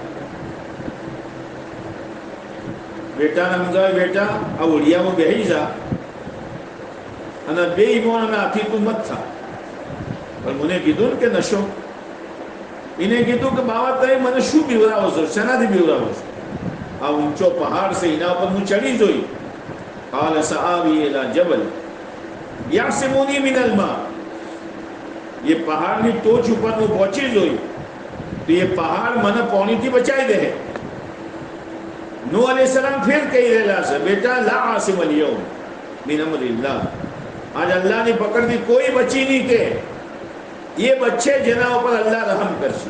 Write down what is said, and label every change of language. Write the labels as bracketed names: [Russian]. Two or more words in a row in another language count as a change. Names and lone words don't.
[Gujarati] બેટાને સમજાવે, બેટા આ ઓળિયામાં બેસી જા અને બે ઈમાન અને આથી તું મત થા. પણ મને કીધું ને કે નશો, એને કીધું કે બાબા તમે મને શું બીવરાવો છો, શેનાથી બીવરાવો છો? આ ઊંચો પહાડ છે એના ઉપર હું ચડી જોઈ. [Arabic] قال سآوي إلى جبل يعصمني من الماء. [Gujarati] یہ પહાડની ટોચ ઉપર હું પહોંચી જોઈ તો એ પહાડ મને પાણીથી બચાવી દે. નૂહ અલૈહિ સલામ ફેર કહી રહેલા છે, બેટા [Arabic] لا عاصم اليوم من أمر الله. [Gujarati] આજ અલ્લાહની પકડથી કોઈ બચી નહીં કે એ બચ્ચે જેના ઉપર અલ્લાહ રહમ કરશે.